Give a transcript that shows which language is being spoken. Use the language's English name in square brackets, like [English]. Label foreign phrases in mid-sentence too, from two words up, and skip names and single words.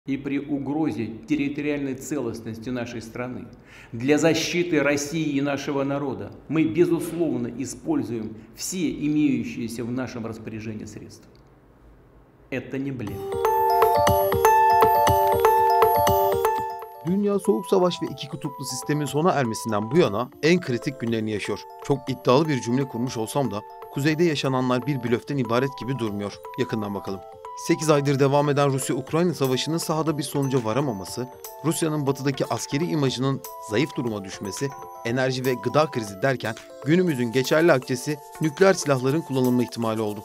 [Russian] И при угрозе территориальной целостности нашей страны, для защиты России и нашего народа мы, безусловно, используем все имеющиеся в нашем распоряжении средства. Это не блеф. [Turkish] Dünya Soğuk Savaş ve iki kutuplu sistemin sona ermesinden bu yana en kritik günlerini yaşıyor. Çok iddialı bir cümle kurmuş olsam da kuzeyde yaşananlar bir blöften ibaret gibi durmuyor. Yakından bakalım. 8 aydır devam eden Rusya-Ukrayna savaşının sahada bir sonuca varamaması, Rusya'nın batıdaki askeri imajının zayıf duruma düşmesi, enerji ve gıda krizi derken günümüzün geçerli akçesi nükleer silahların kullanılma ihtimali oldu.